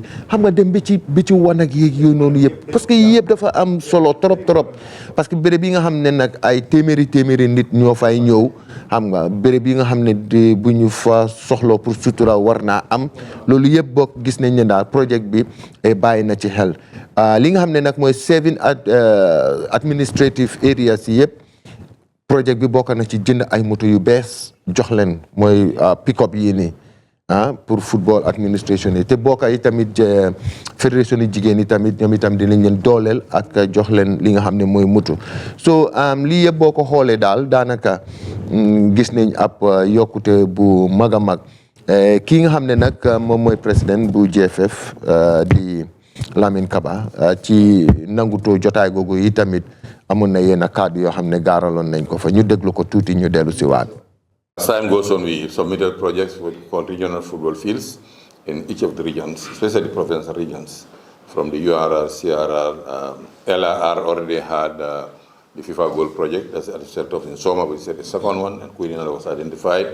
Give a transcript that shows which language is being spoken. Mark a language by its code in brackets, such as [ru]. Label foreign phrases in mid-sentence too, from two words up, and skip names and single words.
[wo] xam nga dem bi ci wanag yi yooyu noonu yëpp [fr] parce que [wo] yëpp dafa am solo trop [fr] parce que [wo] béréb yi nga xam ne nag ay téeméeri nit ñoo fay ñëw xam nga béréb yi nga xam ne bu ñu fa soxloo pour sutura war naa am loolu yëpp bokk gis nañ ne daal projet bi bàyyi na ci xel li nga xam ne nag mooy 7 [en] administrative areas [wo] yi yëpp projet bi bokk na ci jënd ay moto yu bees jox leen mooy pick-up yi nii pour [en] football administration [wo] yi te bokka yi tamit fédération yi jigéen yi tamit ñoom itam dinañ leen dooleel ak jox leen li nga xam ne mooy moto so lii yëpp boo ko xoolee daal daanaka gis nañ ab yokkute bu mag a mag kii nga xam ne nag moom mooy président bu GFF di Lamin Kaba ci nangutoo jotaay googu yi tamit amoon na yenn kàddu yoo xam ne gaaraloon nañ ko fa ñu déglu ko tuuti ñu dellu si waat. [en] As time goes on, we submitted projects called regional football fields in each of the regions, especially provincial regions. From the URR, CRR, LRR already had the FIFA goal project that's set off in Soma, we said the second one, and Queen was identified.